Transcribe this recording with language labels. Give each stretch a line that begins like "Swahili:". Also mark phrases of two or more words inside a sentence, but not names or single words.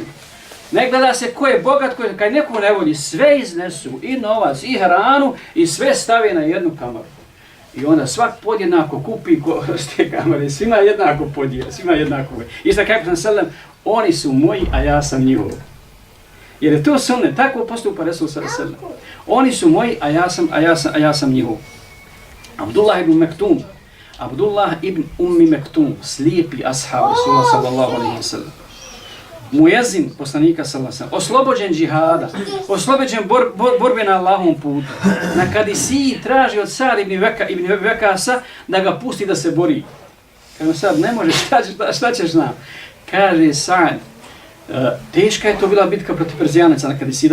Bosnian: Ne gleda se ko je bogat, kad neko ne volji, sve iznesu, i novac, i hranu, i sve stave na jednu kamaru. I onda svak podjednako kupi s te kamare, svima jednako podijeli, svima jednako. Isto kako sam sallam, oni su moji, a ja sam njihov. Jer je to sunnet, tako postupa Resul sallam. Oni su moji, a ja sam njihov. Abdullah ibn Ummi Mektum, slijepi ashab Resula
Arabic: صلى الله عليه وسلم.
Bosnian: Muezin poslanika
Arabic: صلى الله عليه وسلم,
Bosnian: oslobođen džihada, oslobođen borbe na Allahovom putu. Na Kadisiji traži od Sa'd ibn Vakasa da ga pusti da se bori. Kaže sad ne može, šta ćeš znam? Kaže Sa'd, teška je to bila bitka protiv Perzijanaca na Kadisiji.